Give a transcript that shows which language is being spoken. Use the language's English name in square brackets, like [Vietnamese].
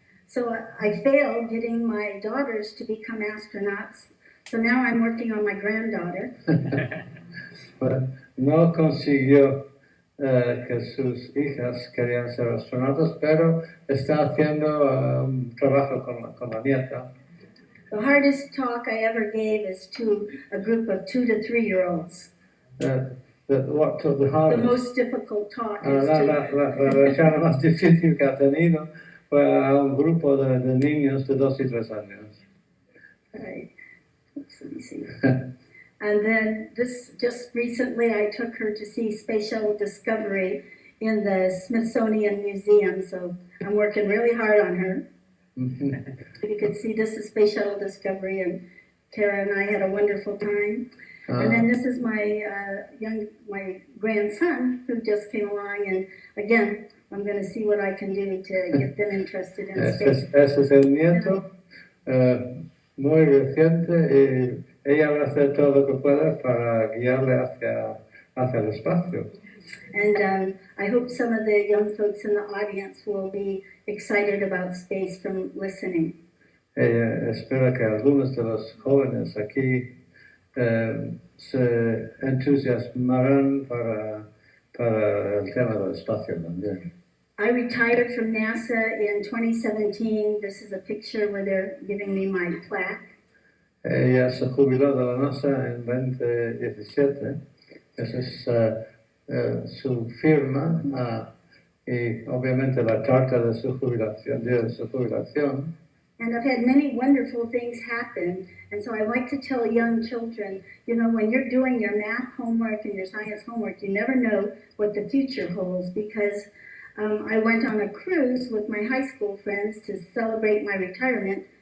[English] So I failed getting my daughters to become astronauts. So now I'm working on my granddaughter. [Spanish] Pues no consiguió que sus hijas querían ser astronautas, pero está haciendo un trabajo con la nieta. [English] The hardest talk I ever gave is to a group of 2 to 3-year-olds. What took the The hardest? most difficult talk is [Spanish] La charla más difícil que ha tenido fue a un grupo de niños de 2 y 3 años. [English] Right. Let me see. And then just recently I took her to see Space Shuttle Discovery in the Smithsonian Museum, so I'm working really hard on her. You can see this is Space Shuttle Discovery, and Tara and I had a wonderful time. And then this is my my grandson who just came along, and again, I'm going to see what I can do to get them interested in space. [Spanish] Ese es el nieto, muy reciente, y ella va a hacer todo lo que pueda para guiarle hacia el espacio. [English] And I hope some of the young folks in the audience will be excited about space from listening. [Spanish] Ella espera que algunos de los jóvenes aquí se entusiasmarán para el tema del espacio también. [English] I retired from NASA in 2017. This is a picture where they're giving me my plaque. [Spanish] Ella se jubiló de la NASA en 2017. Esa es su firma y obviamente la carta de su jubilación. [English] And I've had many wonderful things happen. And so I like to tell young children, you know, when you're doing your math homework and your science homework, you never know what the future holds, because I went on a cruise with my high school friends to celebrate my retirement.